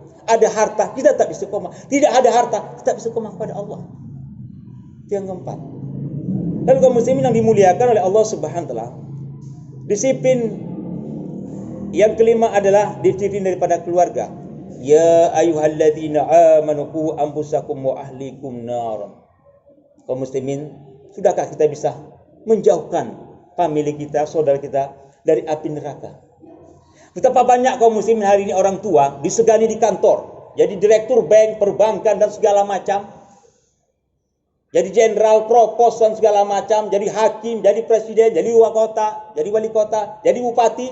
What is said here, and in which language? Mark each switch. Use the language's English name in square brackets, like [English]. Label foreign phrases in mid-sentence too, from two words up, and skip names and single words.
[Indonesian] Ada harta, kita tak istiqomah. Tidak ada harta, kita istiqomah kepada Allah. Itu yang keempat. Dan kaum muslimin yang dimuliakan oleh Allah [Arabic] سبحانه وتعالى, [Indonesian] disiplin yang kelima adalah disiplin daripada keluarga. [Arabic] يا أيها الذين آمنوا قوا أنفسكم وأهليكم نارا. [Indonesian] Kaum muslimin, sudahkah kita bisa menjauhkan famili kita, saudara kita dari api neraka? Betapa banyak kaum muslimin hari ini orang tua disegani di kantor, jadi direktur bank, perbankan dan segala macam, jadi jenderal, propos dan segala macam, jadi hakim, jadi presiden, jadi wali kota, jadi bupati.